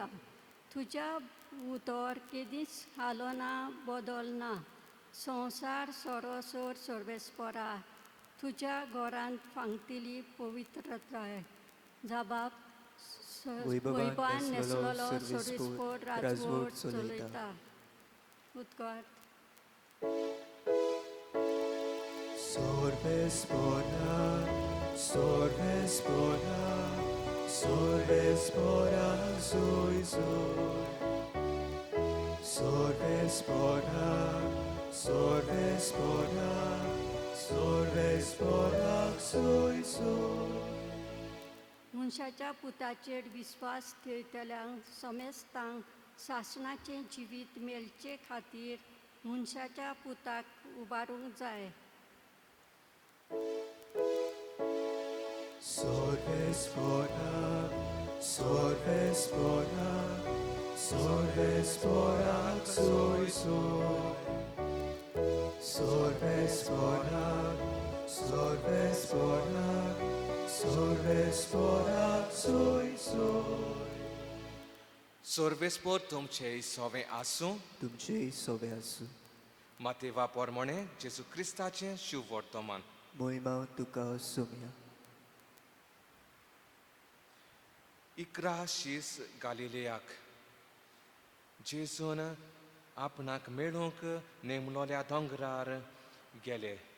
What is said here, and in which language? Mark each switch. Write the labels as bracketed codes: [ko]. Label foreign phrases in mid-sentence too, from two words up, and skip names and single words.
[kok] तुज्या उतर केदींच हालोना बदलना. संवसार सरोसर सर्वेस्पोरा तुज्या घरांत फांगतिली पवित्रताय. जाबाब वैभवान नेसलेलो सर्वेस्पोर राजवट चलयता. उद्गार. Sorvespora, sorvespora, sorvespora, soy soy. Sorvespora, sorvespora, sorvespora, soy soy. मनशाच्या पुताचेर विस्वास ठेवतल्यांक समेस्तांक सासणाचें जिवीत मेलचे खातीर मनशाच्या पुताक उबारूंक जाय. Sorvespora, sorvespora, sorvespora, soy soy. Sorvespora, sorvespora, sorvespora, soy soy. सर्वेस्पोर तुमचे सवें आसूं. तुमचे सोबे आसूं. मातेवा पोरमोणे जेजू क्रिस्ताचें शिव वर्तमान. मोहिमा तुका सोम्या. 11 शीस गालिलेयाक जेजून आपणाक मेळूंक नेमलोल्या दोंगरार गेले.